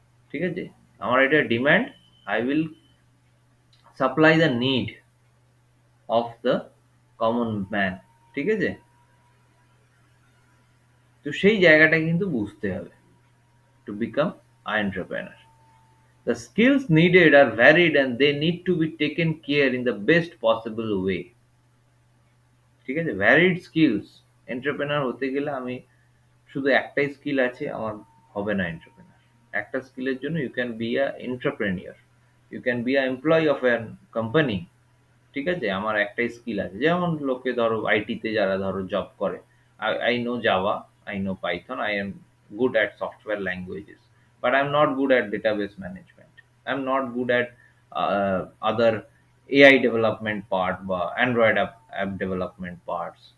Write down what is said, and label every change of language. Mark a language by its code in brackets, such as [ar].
[bn] ঠিক আছে, আমার এটা demand, [en] I will supply the need of the common man. [bn] ঠিক আছে, তো সেই জায়গাটা কিন্তু বুঝতে হবে [en] To become entrepreneur. The skills needed are varied and they need to be taken care in the best possible way. [bn] ঠিক আছে, ভ্যারিড স্কিলস, এন্টারপ্রেনার হতে গেলে আমি শুধু একটাই স্কিল আছে আমার হবে না এন্টারপ্রেনার। একটা স্কিলের জন্য [en] You can be a entrepreneur, you can be a employee of an company. [bn] ঠিক আছে, আমার একটাই স্কিল আছে, যেমন লোকে ধরো আইটিতে যারা ধরো জব করে, [en] I know Java, I know Python, I am good at software languages, but I am not good at database management, I am not good at other AI development part বা Android app development parts.